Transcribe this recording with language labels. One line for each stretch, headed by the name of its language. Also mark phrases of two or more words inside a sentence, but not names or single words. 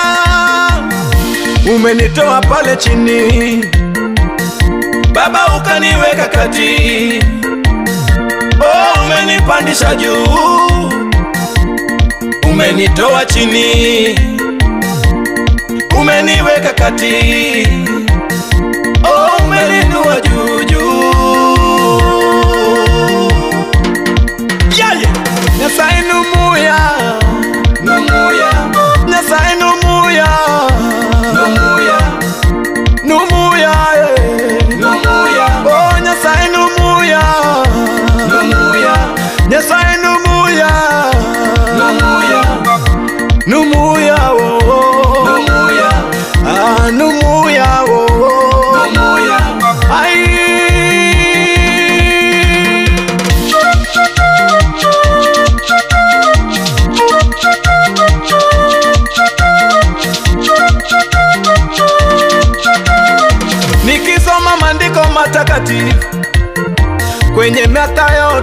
Swahili: Umenitoa pale chini, baba ukaniweka kati, oh umenipandisha juu, umenitoa chini, umeniweka kati, oh umeninua juu juu.
Luyia: Nyasaye numuya, numuya, Nyasaye numuya, numuya, numuya, numuya, oh Nyasaye numuya, numuya, Nyasaye numuya, numuya, numuya oh, numuya, ah numuya oh, numuya, ai.
Swahili: Nikisoma maandiko matakatifu kwenye Mathayo